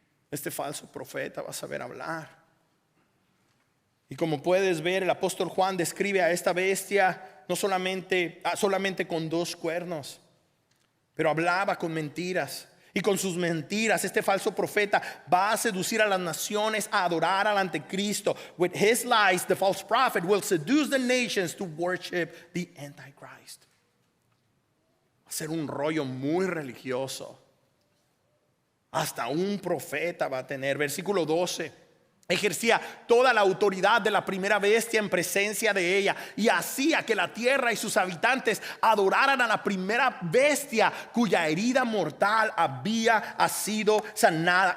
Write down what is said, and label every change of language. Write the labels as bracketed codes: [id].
[es] Este falso profeta va a saber hablar. Y como puedes ver, el apóstol Juan describe a esta bestia no solamente con 2 cuernos, pero hablaba con mentiras. Y con sus mentiras, este falso profeta va a seducir a las naciones a adorar al anticristo. [en] With his lies, the false prophet will seduce the nations to worship the Antichrist. [es] Va a ser un rollo muy religioso. Hasta un profeta va a tener. Versículo 12. Ejercía toda la autoridad de la primera bestia en presencia de ella, y hacía que la tierra y sus habitantes adoraran a la primera bestia cuya herida mortal había sido sanada.